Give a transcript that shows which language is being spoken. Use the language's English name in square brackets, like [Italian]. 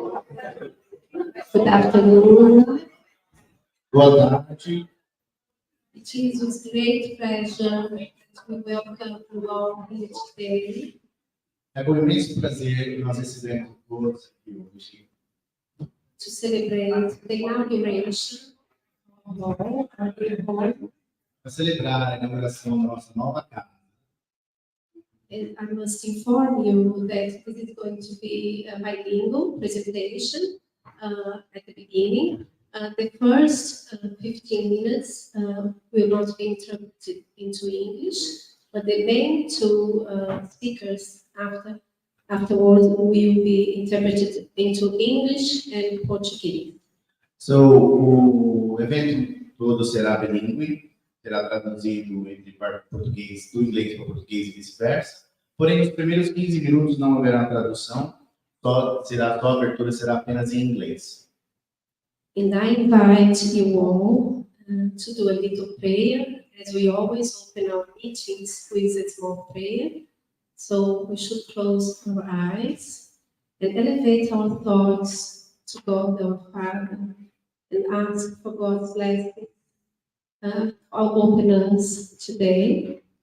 [English] Good afternoon. [Portuguese] Boa tarde. [English] It is with great pleasure that we welcome you all here today. [Portuguese] É com imenso prazer que nós recebemos todos aqui hoje [English] To celebrate the inauguration of our home. [Portuguese] para celebrar a inauguração da nossa nova casa. [English] And I must inform you that this is going to be a bilingual presentation at the beginning. The first 15 minutes will not be interpreted into English, but the main two speakers afterwards will be interpreted into English and Portuguese. [Portuguese] So, o evento todo será bilíngue, será traduzido entre português, do inglês para o português e vice-versa. Porém, nos primeiros 15 minutos não haverá tradução, só a abertura será apenas em inglês. [English] And I invite you all to do a little prayer, as we always open our meetings with a small prayer. So we should close our eyes and elevate our thoughts to God our Father and ask for God's blessing our open us today.